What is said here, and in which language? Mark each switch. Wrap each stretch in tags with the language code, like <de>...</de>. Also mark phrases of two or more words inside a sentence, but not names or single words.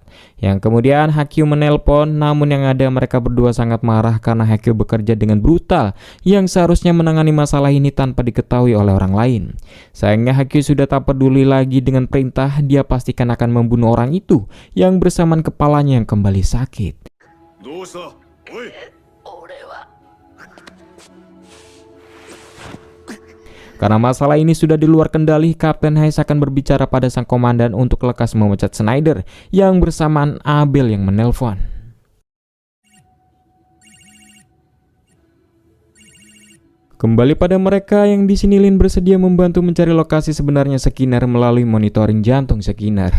<id>Yang kemudian Haikyuu menelpon, namun yang ada mereka berdua sangat marah karena Haikyuu bekerja dengan brutal yang seharusnya menangani masalah ini tanpa diketahui oleh orang lain. Sayangnya Haikyuu sudah tak peduli lagi dengan perintah, dia pastikan akan membunuh orang itu yang bersamaan kepalanya yang kembali sakit.</id> <ja>どうしたおい</ja> <id>Karena masalah ini sudah di luar kendali, Kapten Hayes akan berbicara pada sang komandan untuk lekas memecat Schneider yang bersamaan Abel yang menelpon. Kembali pada mereka yang di sini, Lin bersedia membantu mencari lokasi sebenarnya Skinner melalui monitoring jantung Skinner.</id>